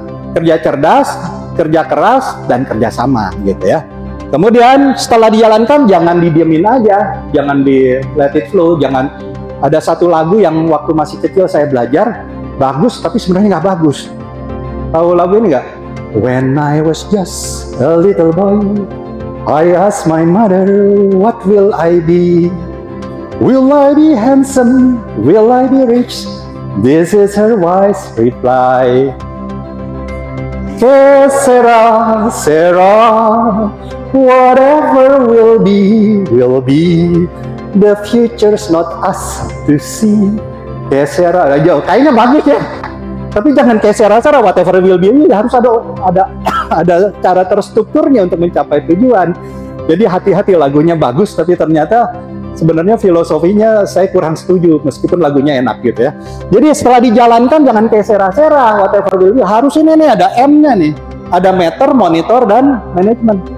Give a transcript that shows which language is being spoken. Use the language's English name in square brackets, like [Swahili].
[Indonesian] Kerja cerdas, kerja keras, dan kerja sama gitu ya. Kemudian setelah dijalankan jangan didiemin aja, jangan di [English] let it flow, [Indonesian] jangan. Ada satu lagu yang waktu masih kecil saya belajar bagus tapi sebenarnya nggak bagus. Tahu lagu ini nggak? [English] When I was just a little boy, I asked my mother, what will I be? Will I be handsome? Will I be rich? This is her wise reply. [Spanish] Que sera, sera, [English] whatever will be, will be. The future's not us to see. [Indonesian] Que sera, kayaknya bagus ya. Tapi jangan kayak sera-sera, [English] whatever will be, [Indonesian] ini harus ada cara terstrukturnya untuk mencapai tujuan. Jadi hati-hati, lagunya bagus tapi ternyata sebenarnya filosofinya saya kurang setuju, meskipun lagunya enak gitu ya. Jadi setelah dijalankan jangan kayak sera-sera, [English] whatever will be. [Indonesian] Harus ini nih ada M-nya nih, ada meter, monitor, dan manajemen.